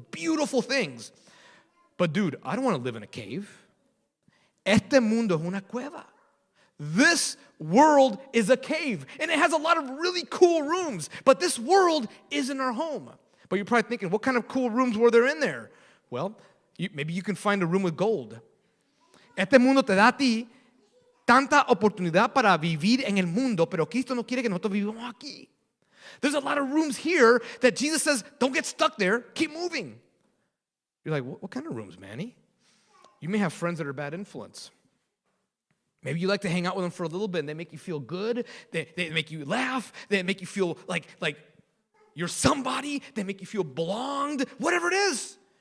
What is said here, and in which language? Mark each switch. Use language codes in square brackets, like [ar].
[en] Beautiful things. But dude, I don't want to live in a cave. [es] Este mundo es una cueva. [en] This world is a cave, and it has a lot of really cool rooms, but this world isn't our home. But you're probably thinking, what kind of cool rooms were there in there? Well, maybe you can find a room with gold. [es] Este mundo te da a ti tanta oportunidad para vivir en el mundo, pero Cristo no quiere que nosotros vivamos aquí. [en] There's a lot of rooms here that Jesus says, don't get stuck there, keep moving. You're like, what kind of rooms, Manny? You may have friends that are bad influence. Maybe you like to hang out with them for a little bit and they make you feel good. They make you laugh. They make you feel like you're somebody. They make you feel belonged, whatever it is.